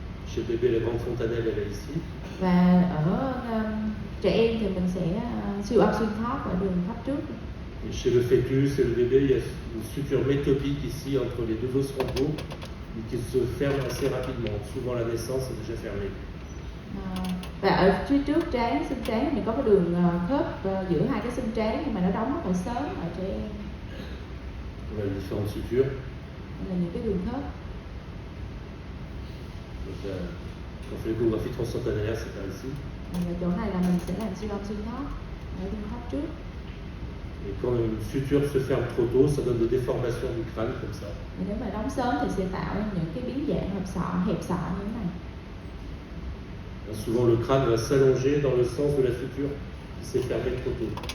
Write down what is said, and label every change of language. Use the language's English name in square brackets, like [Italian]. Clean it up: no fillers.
[French] Chez le bébé, la grande fontanelle, elle est ici. [Vietnamese] Và ở trẻ em thì mình sẽ siêu âm xuyên thóp ở đường thấp trước. [French] Et chez le fœtus et le bébé, il y a une suture métopique ici entre les deux os frontaux qui se ferme assez rapidement. Souvent, la naissance est déjà fermée. [Vietnamese] Và ở phía trước xương trán thì có cái đường khớp giữa hai cái xương trán nhưng mà nó đóng rất là sớm ở trẻ em. [French] On a les différentes sutures. [Vietnamese] Đây là những cái đường khớp. [French] Donc, quand on fait l'échographie transfontanellaire, c'est par ici. [Vietnamese] Và chỗ này là mình sẽ làm siêu âm xuyên thóp ở đường thấp trước. [French] Et quand une suture se ferme trop tôt, ça donne des déformations du crâne comme ça. [Vietnamese] Và nếu mà đóng sớm thì sẽ tạo ra những cái biến dạng hẹp sọ như thế này. [French] Souvent, le crâne va s'allonger dans le sens de la suture qui s'est fermée trop tôt.